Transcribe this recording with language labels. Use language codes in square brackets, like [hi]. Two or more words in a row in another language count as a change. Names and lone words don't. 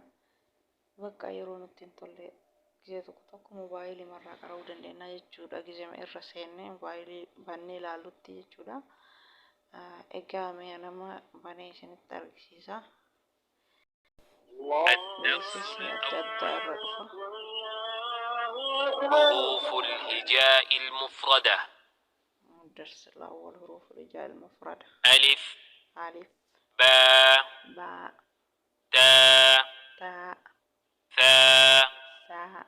[om] Bakka yeroo nutti hin tolle gisee tokko moobaayilii marraa qara'uu dandeenya jechuudha. Gisee irra seennee moobaayilii bannee ilaalutti jechuudha. Egaa mee nama banee isinitti argisiisa. beeksisni adda addaa irra dhufa. [ar] حروف الهجاء المفردة. الدرس الأول حروف الهجاء المفردة. ألف ألف باء باء تاء تاء ثاء ثاء